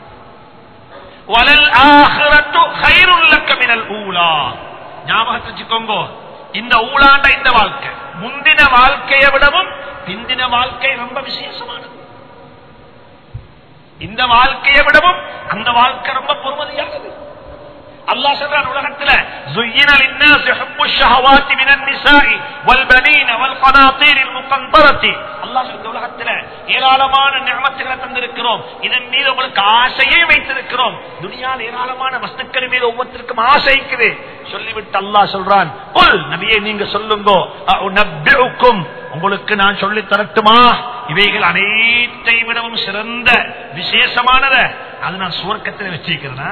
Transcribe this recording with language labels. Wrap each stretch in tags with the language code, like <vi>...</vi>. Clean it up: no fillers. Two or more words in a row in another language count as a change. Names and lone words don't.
<ar>وللآخرة خير لك من الأولى.</ar> <ta>ஞாபகத்தை வச்சுக்கோங்க, இந்த ஊலாண்ட இந்த வாழ்க்கை முந்தின வாழ்க்கையை விடவும் பிந்தின வாழ்க்கை ரொம்ப விசேஷமானது. இந்த வாழ்க்கையை விடவும் அந்த வாழ்க்கை ரொம்ப பொறுமதியானது. அல்லாஹ் சொல்றான் உலகத்துல</ta> <ar>زُيِّنَ لِلنَّاسِ حُبُّ الشَّهَوَاتِ مِنَ النِّسَاءِ وَالْبَنِينَ وَالْقَنَاطِيرِ الْمُقَنطَرَةِ.</ar> <ta>அல்லாஹ் சொல்ற உலகத்துல ஏராளமான நிஅமத்துகளை தந்திருக்கிறோம், இதன் மீது உங்களுக்கு ஆசையை வைத்திருக்கிறோம். துனியாவில் ஏராளமான வஸ்துக்கள் மீது ஒவ்வொருத்தருக்கும் ஆசை இருக்குது. சொல்லிவிட்டு அல்லாஹ் சொல்றான், குல் நபியே நீங்க சொல்லுங்க, அஉனப்பிஉக்கும் உங்களுக்கு நான் சொல்லி தரட்டுமா, இவைகள் அனைத்தை விடவும் சிறந்த விசேஷமானத அது நான் சுவர்க்கத்தில் வச்சிருக்கிறேன்.</ta>